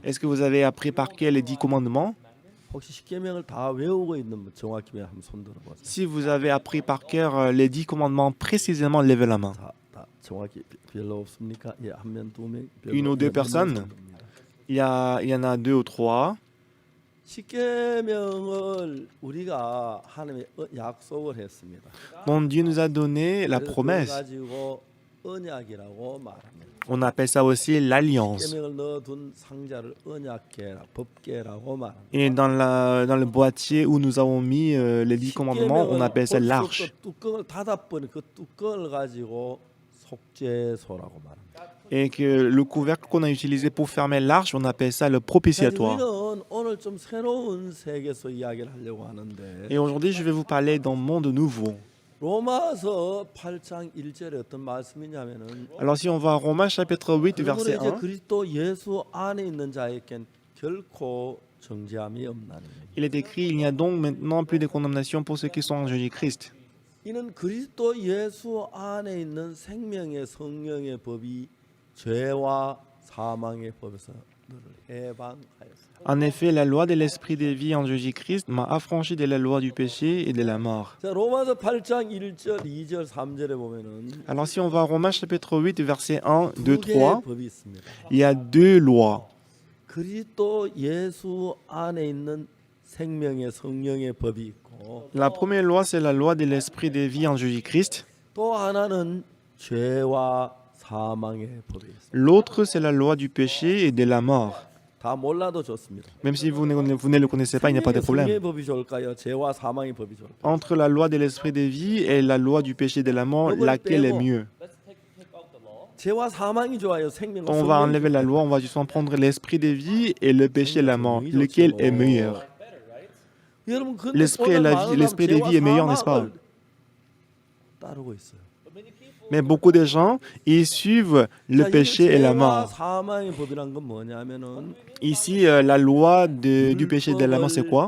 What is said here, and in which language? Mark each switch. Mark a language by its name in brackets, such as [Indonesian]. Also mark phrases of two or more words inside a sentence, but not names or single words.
[French] Est-ce que vous avez appris par cœur les 10 commandements? [Korean] 혹시 십계명을 다 외우고 있는 분 정확히 한번 손 들어보세요. [French] Si vous avez appris par cœur les 10 commandements précisément, levez la main. [Korean] 다 정확히 별로 없습니까? 예, 한 명, 두 명. [French] Une ou deux personnes? Il y en a 2 ou 3. [Korean] 십계명을 우리가 하나님의 약속을 했습니다. [French] Bon, Dieu nous a donné la [Korean] 그걸 [French] promesse. [Korean] 가지고 언약이라고 말합니다. [French] On appelle ça aussi l'alliance. [Korean] 십계명을 넣어둔 상자를 언약계라, 법계라고 말합니다. [French] Et dans le boîtier où nous avons mis les 10 commandements, on appelle ça l'arche. [Korean] 뚜껑을 닫아버린 그 뚜껑을 가지고 속죄소라고 말합니다. [French] Et que le couvercle qu'on a utilisé pour fermer l'arche, on appelle ça le propitiatoire. [Korean] 우리는 오늘 좀 새로운 세계에서 이야기를 하려고 하는데 [French] Et aujourd'hui, je vais vous parler d'un monde nouveau. [Korean] 로마서 8장 1절에 어떤 말씀이냐면은 [French] Alors si on va à Romains chapitre 8, [Korean] 그러므로 [French] verset [Korean] 이제 [French] 1, [Korean] 그리스도 예수 안에 있는 자에겐 결코 정죄함이 없나니 [French] il est écrit, il n'y a donc maintenant plus de condamnation pour ceux qui sont en Jésus-Christ. [Korean] 이는 그리스도 예수 안에 있는 생명의 성령의 법이 죄와 사망의 법에서 너를 해방하였습니다. [French] En effet, la loi de l'esprit de vie en Jésus-Christ m'a affranchi de la loi du péché et de la mort. [Korean] 자, 로마서 8장 1절, 2절, 3절에 보면은 [French] Alors si on va à Romains chapitre 8, verset 1, 2, [Korean] 두 개의 [French] 3, [Korean] 법이 있습니다. [French] il y a 2 lois. [Korean] 그리스도 예수 안에 있는 생명의 성령의 법이 있고 [French] La première loi, c'est la loi de l'esprit de vie en Jésus-Christ. [Korean] 또 하나는 죄와 사망의 법이 있습니다. [French] L'autre, c'est la loi du péché et de la mort. [Korean] 다 몰라도 좋습니다. [French] Même si vous ne le connaissez pas, il n'y a pas de [Korean] 성령의 [French] problème. [Korean] 법이 좋을까요? 죄와 사망의 법이 좋을까요? [French] Entre la loi de l'esprit de vie et la loi du péché et de la mort, laquelle est mieux? [Korean] 죄와 사망이 좋아요. 생명과 [French] On va [Korean] 성령이 [French] enlever la loi, on va juste en prendre l'esprit de vie et le péché et la mort. Lequel est meilleur? [Korean] 여러분, 근데 [French] L'esprit et la vie, l'esprit de vie est meilleur, n'est-ce pas? [Korean] 따르고 있어요. [French] Mais beaucoup de gens, ils suivent le [Korean] 자, [French] péché et la [Korean] 죄와 [French] mort. [Korean] 사망의 법이란 건 뭐냐면은 [French] Ici, la loi du péché et de la mort, c'est quoi?